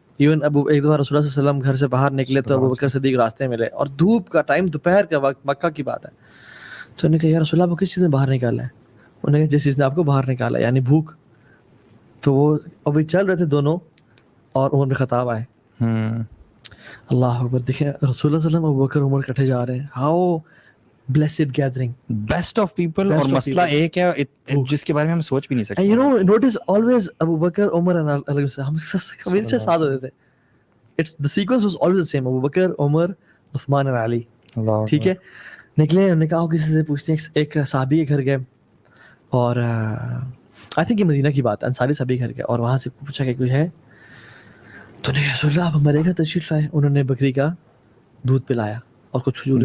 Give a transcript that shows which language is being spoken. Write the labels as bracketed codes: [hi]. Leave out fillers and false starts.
[ur] Even ایک دفعہ رسول اللہ صلی اللہ علیہ وسلم گھر سے باہر نکلے تو ابو بکر صدیق راستے ملے, اور دھوپ کا ٹائم, دوپہر کا وقت, مکہ کی بات ہے. تو انہوں نے کہا یا رسول اللہ آپ کو کس چیز نے باہر نکالا ہے؟ انہوں نے کہا جس چیز نے آپ کو باہر نکالا یعنی بھوک. تو وہ ابھی چل رہے تھے دونوں, اور عمر بن خطاب آئے. اللہ اکبر, دیکھیں رسول اللہ صلی اللہ علیہ وسلم ابو بکر عمر اکٹھے جا رہے ہیں. [en] how blessed gathering, best of people, [ur] اور مسئلہ ایک ہے جس کے بارے میں ہم سوچ بھی نہیں سکتے. [en] you know notice always Abu Bakr, Umar and Ali, [ur] ہم ہمیشہ ساتھ ہوتے تھے. [en] It's the sequence was always the same, Abu Bakr, Umar, Uthman and Ali. [ur] ٹھیک ہے, نکلے, انہوں نے کہا کسی سے پوچھتے ہیں, ایک صحابی کے گھر گئے, اور [en] I think [ur] یہ مدینہ کی بات ہے, انصاری صحابی کے گھر گئے, اور وہاں سے پوچھا کہ کوئی ہے, تو نے رسول اللہ آپ ہمارے گھر تشریف لائے. انہوں نے بکری کا دودھ پلایا اور کچھ کھجور